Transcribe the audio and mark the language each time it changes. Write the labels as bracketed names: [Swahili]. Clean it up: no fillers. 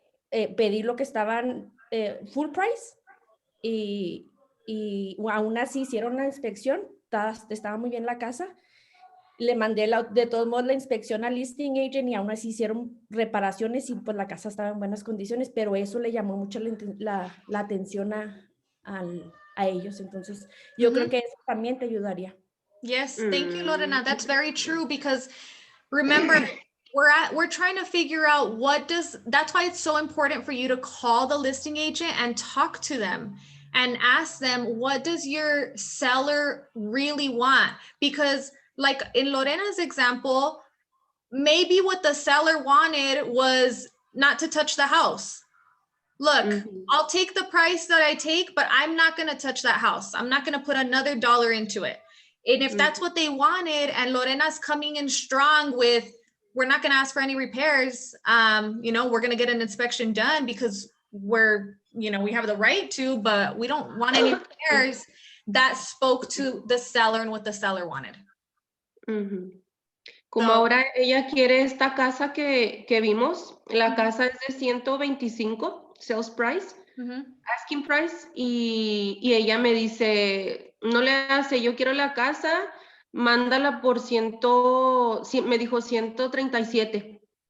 [Spanish] Pedí lo que estaban full price y aún así hicieron la inspección, estaba muy bien la casa. Le mandé de todos modos la inspección al listing agent y aún así hicieron reparaciones y pues la casa estaba en buenas condiciones, pero eso le llamó mucho la atención a ellos. Entonces, yo creo que eso también te ayudaría. [English] Yes, thank you, Lorena. That's very true because remember, we're trying to figure out that's why it's so important for you to call the listing agent and talk to them and ask them, what does your seller really want? Because like in Lorena's example, maybe what the seller wanted was not to touch the house. Look, I'll take the price that I take, but I'm not going to touch that house. I'm not going to put another dollar into it. And if that's what they wanted, and Lorena's coming in strong with, we're not going to ask for any repairs. We're going to get an inspection done because we have the right to, but we don't want any repairs. That spoke to the seller and what the seller wanted. [Spanish] Como ahora ella quiere esta casa que vimos, la casa es de 125 sales price, asking price, y ella me dice, no le hace, yo quiero la casa, mándala por me dijo 137.